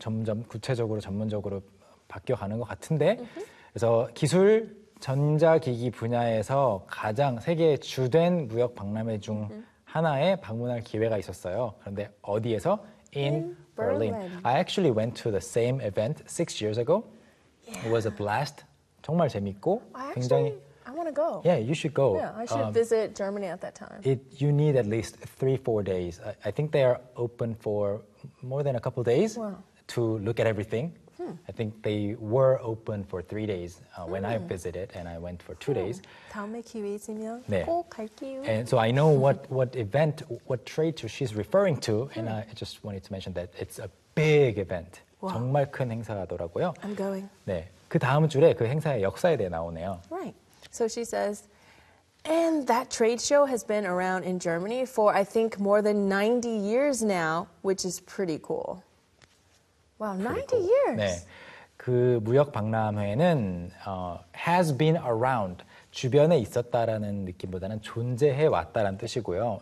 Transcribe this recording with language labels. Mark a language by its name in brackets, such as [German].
[Korean] 점점 구체적으로 전문적으로 바뀌어 가는 것 같은데 그래서 기술 전자기기 분야에서 가장 세계 주된 무역 박람회 중 하나에 방문할 기회가 있었어요. 그런데 어디에서? [English] In Berlin. I actually went to the same event 6 years ago. Yeah. It was a blast. [Korean] 정말 재밌고 굉장히 [English] I want to go. Yeah, you should go. Yeah, I should visit Germany at that time. You need at least 3-4 days. I think they are open for more than a couple days to look at everything. I think they were open for 3 days when I visited, and I went for 2 days. [Korean] 다음에 기회 있으면 꼭 갈게요. [English] And so I know what event, what trade show she's referring to, and I just wanted to mention that it's a big event. Wow. [Korean] 정말 큰 행사더라고요. [English] I'm going. [Korean] 네, 그 다음 줄에 그 행사의 역사에 대해 나오네요. [English] Right. So she says, and that trade show has been around in Germany for I think more than 90 years now, which is pretty cool. Wow, 90 [Korean] 그리고, [English] years. [Korean] 네, 그 무역 박람회는 [English] has been around, [Korean] 주변에 있었다라는 느낌보다는 존재해 왔다라는 뜻이고요.